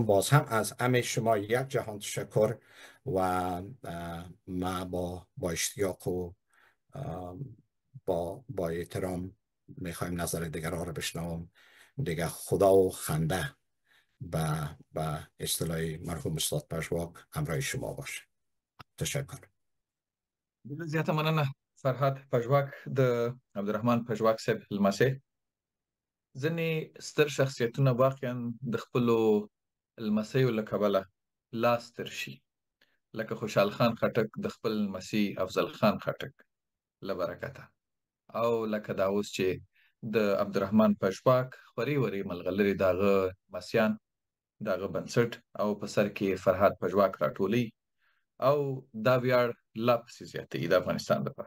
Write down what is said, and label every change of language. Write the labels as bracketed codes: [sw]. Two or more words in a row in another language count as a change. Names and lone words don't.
[fa] باز هم از همه شما یک جهان تشکر و ما با اشتیاق و با احترام میخوایم نظر دیگران را بشنوم. دیگه خدا و خنده به اصطلاح مرحوم استاد پژواک همراه شما باشه. تشکر. [ps] زیاته مننه فرهاد پژواک، د عبدالرحمن پژواک صاحب لمسی. ځینې ستر شخصیتونه واقعا د خپلو لمسیو له کبله لاس تر شي، لکه خوشحال خان خټک د خپل لمسي افضل خان خټک له برکته، او لکه دا اوس چې د عبدالرحمن پژواک خوري وري ملغلرې د هغه لمسیان، د هغه بنسټ او په سر کې فرهاد پژواک راټولي او دا ویاړ لا پسې زیاتوي د افغانستان لپاره.